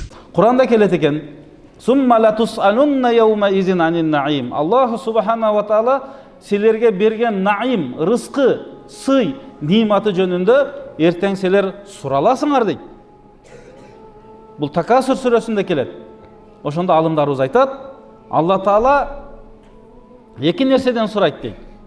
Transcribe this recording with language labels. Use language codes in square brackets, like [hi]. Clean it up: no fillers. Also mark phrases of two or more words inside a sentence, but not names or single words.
[ky] Куранда келет экен. [ar] ثم لتسألن يومئذ عن النعيم. الله سبحانه وتعالى [ky] силерге берген наим, рызкы, сый, ниматы жөнүндө эртең силер сураласыңар дейт. Бул Такасур сүрөсүндө келет. Ошондо алымдарыбыз айтат, Алла Таала эки нерседен сурайт дейт.